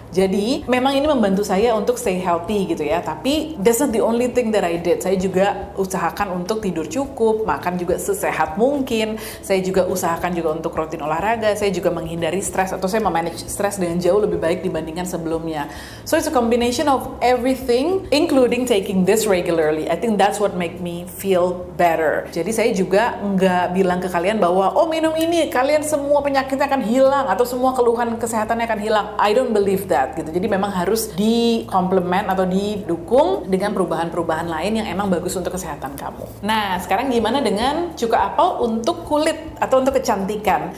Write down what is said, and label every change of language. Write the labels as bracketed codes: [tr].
[id] Jadi, memang ini membantu saya untuk [en] stay healthy [id] gitu ya, tapi [en] that's not the only thing that I did. [id] Saya juga usahakan untuk tidur cukup, makan juga sesehat mungkin, saya juga usahakan juga untuk rutin olahraga, saya juga menghindari stres, atau saya memanage stres dengan jauh lebih baik dibandingkan sebelumnya. [en] So, it's a combination of everything, including taking this regularly. I think that's what make me feel better. [id] Jadi saya juga nggak bilang ke kalian bahwa oh minum ini kalian semua penyakitnya akan hilang atau semua keluhan kesehatannya akan hilang. [en] I don't believe that [id] gitu. Jadi memang harus dikomplement atau didukung dengan perubahan-perubahan lain yang emang bagus untuk kesehatan kamu. Nah, sekarang gimana dengan cuka apel untuk kulit atau untuk kecantikan?